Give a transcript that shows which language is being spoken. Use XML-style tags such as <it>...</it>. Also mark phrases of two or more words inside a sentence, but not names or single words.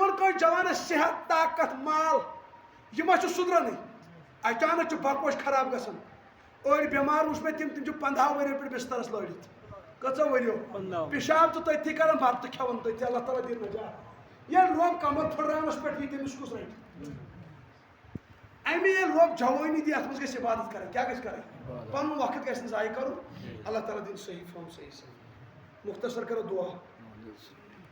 <ks>دِوان کٲنٛسہِ جوانس صحت طاقت مال یہِ ما چھُ سُدرانٕے اچانک چھُ بکوش خراب گژھان أڑۍ بٮ۪مار وٕچھ مےٚ تِم چھِ 15 ؤرِیو پٮ۪ٹھ بسترس لٲرِتھ کٔژو ؤرِیو پِشاب تہٕ تٔتھی کران بتہٕ کھٮ۪وان تٔتھی اللہ تعالیٰ دِیِن نجات ییٚلہِ رۄب کمر پھٕٹراونس پٮ۪ٹھ یی تٔمِس کُس رٹہِ امی ییٚلہِ رۄب جوٲنی دی اتھ منٛز گژھِ عبادت کرٕنۍ کیٛاہ گژھِ کرٕنۍ پنُن وقت گژھِ نہٕ ضایہِ کرُن اللہ تعالیٰ دِیِن صحیح فہم صحیح صحیح مختصر کرو دعا</ks>